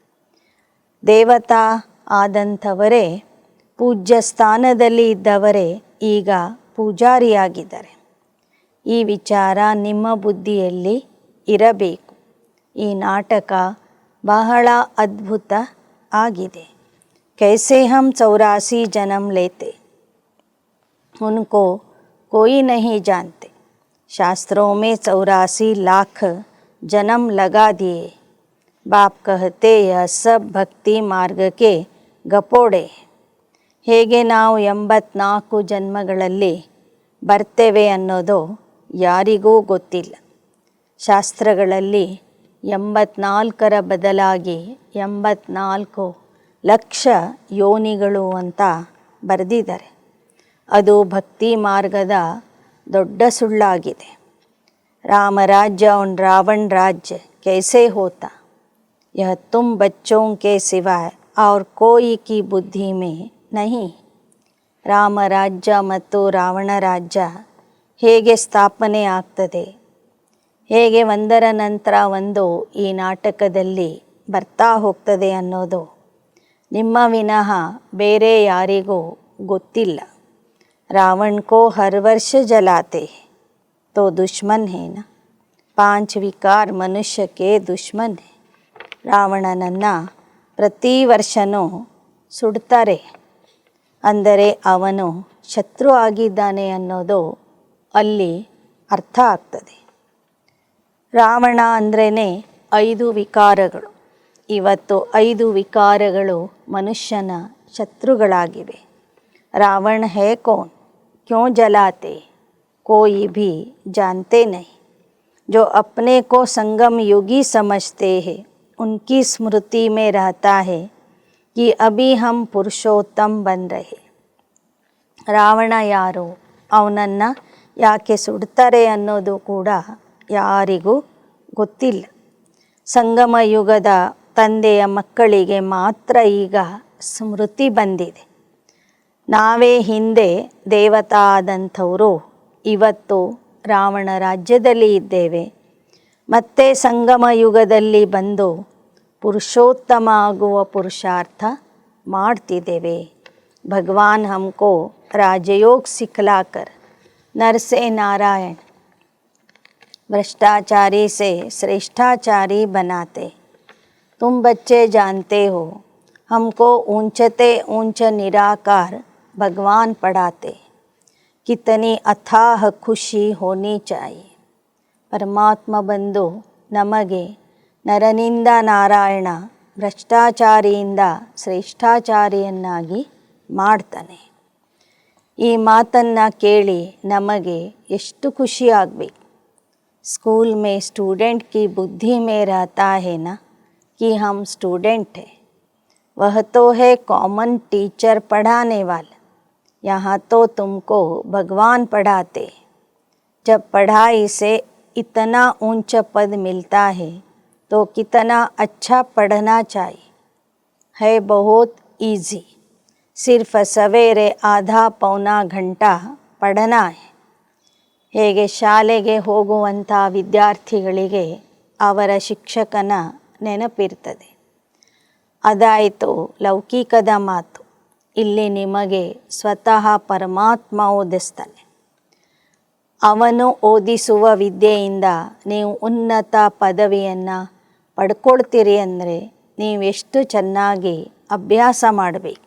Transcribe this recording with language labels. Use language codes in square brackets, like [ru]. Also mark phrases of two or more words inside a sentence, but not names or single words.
[kn] ದೇವತಾ ಆದಂಥವರೇ ಪೂಜ್ಯ ಸ್ಥಾನದಲ್ಲಿ ಇದ್ದವರೇ ಈಗ ಪೂಜಾರಿಯಾಗಿದ್ದಾರೆ. ಈ ವಿಚಾರ ನಿಮ್ಮ ಬುದ್ಧಿಯಲ್ಲಿ ಇರಬೇಕು. ಈ ನಾಟಕ ಬಹಳ ಅದ್ಭುತ ಆಗಿದೆ. [hi] कैसे हम 84 जन्म लेते उनको कोई नहीं जानते. शास्त्रों में 84 लाख जन्म लगा दिए. बाप कहते यह सब भक्ति मार्ग के ಗಪೋಡೆ. [kn] ಹೇಗೆ ನಾವು 84 ಜನ್ಮಗಳಲ್ಲಿ ಬರ್ತೇವೆ ಅನ್ನೋದು ಯಾರಿಗೂ ಗೊತ್ತಿಲ್ಲ. ಶಾಸ್ತ್ರಗಳಲ್ಲಿ 84ರ ಬದಲಾಗಿ 84 ಲಕ್ಷ ಯೋನಿಗಳು ಅಂತ ಬರೆದಿದ್ದಾರೆ. ಅದು ಭಕ್ತಿ ಮಾರ್ಗದ ದೊಡ್ಡ ಸುಳ್ಳಾಗಿದೆ. [hi] ರಾಮರಾಜ್ಯ और रावण राज्य कैसे होता यह तुम बच्चों के सिवाय और कोई की बुद्धि में नहीं. [kn] ರಾಮರಾಜ್ಯ ಮತ್ತು ರಾವಣ ರಾಜ್ಯ ಹೇಗೆ ಸ್ಥಾಪನೆ ಆಗ್ತದೆ, ಹೇಗೆ ಒಂದರ ನಂತರ ಒಂದು ಈ ನಾಟಕದಲ್ಲಿ ಬರ್ತಾ ಹೋಗ್ತದೆ ಅನ್ನೋದು ನಿಮ್ಮ ವಿನಃ ಬೇರೆ ಯಾರಿಗೂ ಗೊತ್ತಿಲ್ಲ. [hi] रावण को हर वर्ष जलाते तो दुश्मन है ना. 5 विकार मनुष्य के दुश्मन है. [kn] ರಾವಣನನ್ನು ಪ್ರತಿ ವರ್ಷವೂ ಸುಡ್ತಾರೆ ಅಂದರೆ ಅವನು ಶತ್ರು ಆಗಿದ್ದಾನೆ ಅನ್ನೋದು ಅಲ್ಲಿ ಅರ್ಥ ಆಗ್ತದೆ. ರಾವಣ ಅಂದ್ರೇ 5 ವಿಕಾರಗಳು. ಇವತ್ತು 5 ವಿಕಾರಗಳು ಮನುಷ್ಯನ ಶತ್ರುಗಳಾಗಿವೆ. [hi] रावण है कौन, क्यों जलाते, कोई भी जानते नहीं. जो अपने को संगम युगी समझते हैं उनकी स्मृति में रहता है कि अभी हम पुरुषोत्तम बन रहे. [kn] ರಾವಣ ಯಾರು, ಅವನನ್ನು ಯಾಕೆ ಸುಡ್ತಾರೆ ಅನ್ನೋದು ಕೂಡ ಯಾರಿಗೂ ಗೊತ್ತಿಲ್ಲ. ಸಂಗಮ ಯುಗದ ತಂದೆಯ ಮಕ್ಕಳಿಗೆ ಮಾತ್ರ ಈಗ ಸ್ಮೃತಿ ಬಂದಿದೆ. ನಾವೇ ಹಿಂದೆ ದೇವತಾ ಆದಂಥವರು ಇವತ್ತು ರಾವಣ ರಾಜ್ಯದಲ್ಲಿ ಇದ್ದೇವೆ. ಮತ್ತೆ ಸಂಗಮ ಯುಗದಲ್ಲಿ ಬಂದು ಪುರುಷೋತ್ತಮ ಆಗುವ ಪುರುಷಾರ್ಥ ಮಾಡ್ತಿದ್ದೇವೆ. [hi] भगवान हमको राजयोग सिखलाकर नर से नारायण भ्रष्टाचारी से श्रेष्ठाचारी बनाते. तुम बच्चे जानते हो हमको ऊंचते ऊंच निराकार भगवान पढ़ाते. कितनी अथाह खुशी होनी चाहिए. [kn] ಪರಮಾತ್ಮ ಬಂದು ನಮಗೆ ನರನಿಂದ ನಾರಾಯಣ ಭ್ರಷ್ಟಾಚಾರಿಯಿಂದ ಶ್ರೇಷ್ಠಾಚಾರಿಯನ್ನಾಗಿ ಮಾಡ್ತಾನೆ. ಈ ಮಾತನ್ನು ಕೇಳಿ ನಮಗೆ ಎಷ್ಟು ಖುಷಿ ಆಗಬೇಕು. [hi] स्कूल में स्टूडेंट की बुद्धि में रहता है ना कि हम स्टूडेंट हैं. वह तो है कॉमन टीचर पढ़ाने वाला. यहाँ तो तुमको भगवान पढ़ाते. जब पढ़ाई से इतना ऊंचा पद मिलता है तो कितना अच्छा पढ़ना चाहिए. है बहुत इजी. सिर्फ सवेरे आधा पौना घंटा पढ़ना है. [kn] ಹೇಗೆ ಶಾಲೆಗೆ ಹೋಗುವಂಥ ವಿದ್ಯಾರ್ಥಿಗಳಿಗೆ ಅವರ ಶಿಕ್ಷಕನ ನೆನಪಿರ್ತದೆ. ಅದಾಯಿತು ಲೌಕಿಕದ ಮಾತು. ಇಲ್ಲಿ ನಿಮಗೆ ಸ್ವತಃ ಪರಮಾತ್ಮ ಓದಿಸ್ತಾನೆ. ಅವನು ಓದಿಸುವ ವಿದ್ಯೆಯಿಂದ ನೀವು ಉನ್ನತ ಪದವಿಯನ್ನು ಪಡ್ಕೊಳ್ತೀರಿ ಅಂದರೆ ನೀವೆಷ್ಟು ಚೆನ್ನಾಗಿ ಅಭ್ಯಾಸ ಮಾಡಬೇಕು.